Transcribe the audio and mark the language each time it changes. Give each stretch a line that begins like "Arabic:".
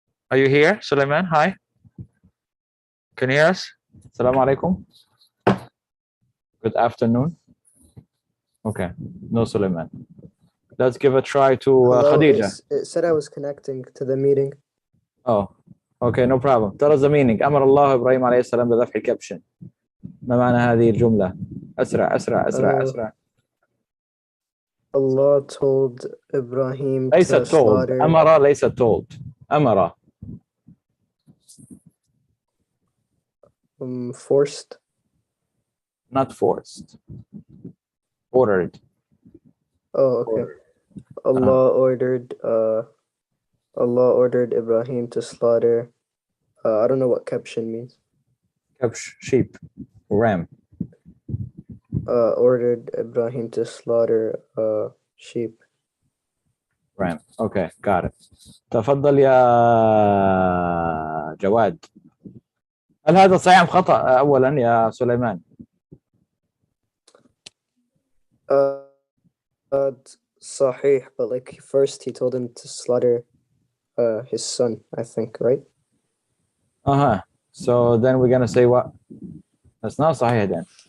English: Are you here, Sulaiman? Hi. Can you hear us? Assalamu alaikum. Good afternoon. Okay. No, Sulaiman. Let's give a try to Khadija. It said I was connecting to the meeting. Oh, okay, no problem. Tell us the meaning.
Arabic: أمر الله إبراهيم عليه السلام بذبح الكبش. ما معنى هذه الجملة؟ أسرع.
English: Allah told Ibrahim
Arabic: ليست
English: to slaughter.
Arabic: أمر ليست told. أمر.
English: Forced. Not forced. Ordered. Oh, okay. Allah ordered Ibrahim to slaughter. I don't know what kabshin means. Kabsh, sheep, ram. Ordered Ibrahim to slaughter sheep. Ram. Okay, got it.
Arabic: تفضل يا جواد. هل هذا صحيح أم خطأ أولا يا سليمان؟
English: Sahih, but like first he told him to slaughter his son, I think, right? So then we're gonna say what? That's not صحيح then.